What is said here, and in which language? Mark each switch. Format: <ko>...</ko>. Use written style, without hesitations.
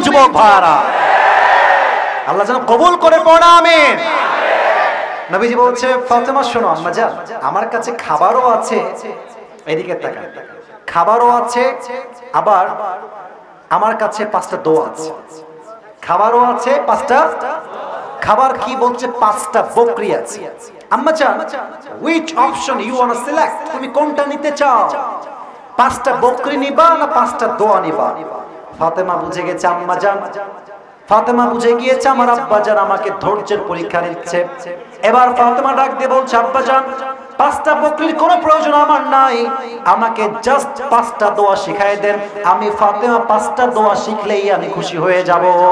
<bn>যুবক ভাইরা আল্লাহ যেন কবুল করে পড়া, আমিন। নবীজি বলছে ফাতেমা শোনো আম্মাজান, আমার কাছে খাবারও আছে, এদিকে তাকান, খাবারও আছে, আবার আমার কাছে 5টা দোয়া আছে, খাবারও আছে 5টা। খাবার কি বলছে? 5টা বকরি আছে।</bn> <en>আম্মাজান which option you want to select,</en> <bn>তুমি কোনটা নিতে চাও? 5টা বকরি নিবা না 5টা দোয়া নিবা? ফাতেমা বুঝে গেছে আম্মাজান, ফাতেমা বুঝে গিয়েছে আমার আব্বাজান আমাকে ধৈর্যের পরীক্ষা নিচ্ছে। এবার ফাতেমা ডাক দিয়ে বলছে আব্বাজান 5টা বকরির কোনো প্রয়োজন আমার নাই, আমাকে জাস্ট 5টা দোয়া শিখায় দেন, আমি ফাতেমা 5টা দোয়া শিখলেই আমি খুশি হয়ে যাব।</bn>